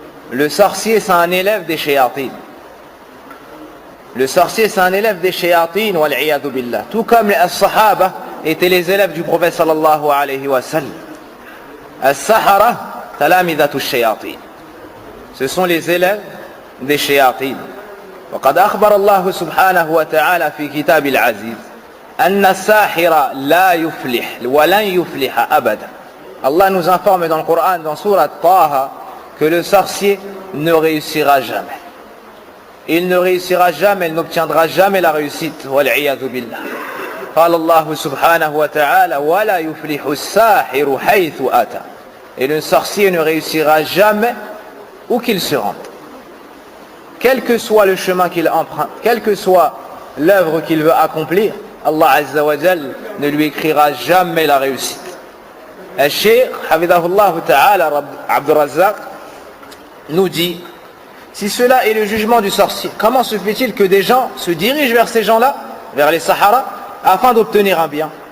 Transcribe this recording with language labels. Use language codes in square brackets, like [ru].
[fr] Le sorcier, c'est un élève des shayatin. Le sorcier, c'est un élève des shayatin [ar] wal-iyadhu billah. [fr] Tout comme les sahaba étaient les élèves du prophète sallallahu alayhi wa sallam. [ar] As-sahara talamidatu shayatin. [fr] Ce sont les élèves des shayatin. [ar] وقد أخبر الله سبحانه وتعالى في كتاب العزيز أن الساحر لا يفلح ولن يفلح أبدا. [fr] Allah nous informe dans le Coran, dans Surat Taha, que le sorcier ne réussira jamais. Il ne réussira jamais, il n'obtiendra jamais la réussite. [ar] والعياذ بالله. قال الله سبحانه وتعالى ولا يفلح الساحر حيث أتى. [fr] Et le sorcier ne réussira jamais où qu'il se rende. Quel que soit le chemin qu'il emprunte, quelle que soit l'œuvre qu'il veut accomplir, Allah Azza wa Jal ne lui écrira jamais la réussite. Al-Cheikh Hafidahullah Ta'ala Abdur Razzaq nous dit, si cela est le jugement du sorcier, comment se fait-il que des gens se dirigent vers ces gens-là, vers les Sahara, afin d'obtenir un bien?